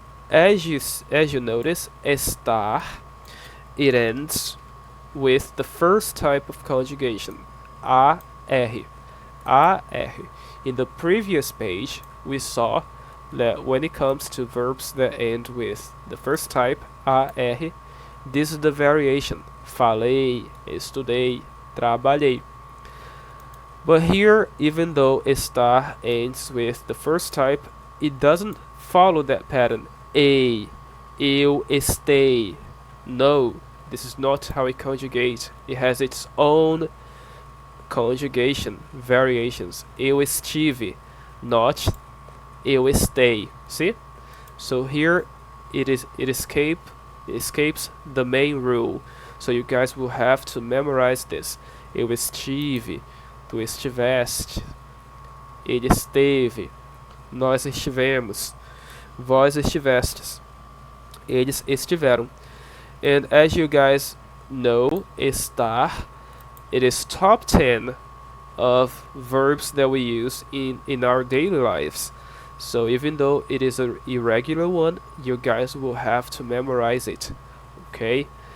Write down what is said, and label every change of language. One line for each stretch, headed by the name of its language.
English: As you notice, estar, it ends with the first type of conjugation, AR. AR. In the previous page, we saw that when it comes to verbs that end with the first type, AR, this is the variation.
Portuguese: Falei, estudei, trabalhei.
English: But here, even though estar ends with the first type, it doesn't follow that pattern.
Portuguese: Eu estei.
English: No, this is not how it conjugates. It has its own conjugation variations.
Portuguese: Eu estive,
English: not
Portuguese: eu estei.
English: See? So here it escapes the main rule. So you guys will have to memorize this.
Portuguese: Eu estive, tu estiveste, ele esteve, nós estivemos, vós estivestes, eles estiveram.
English: And as you guys know, estar, it is top 10 of verbs that we use in our daily lives. So even though it is an irregular one, you guys will have to memorize it. Okay?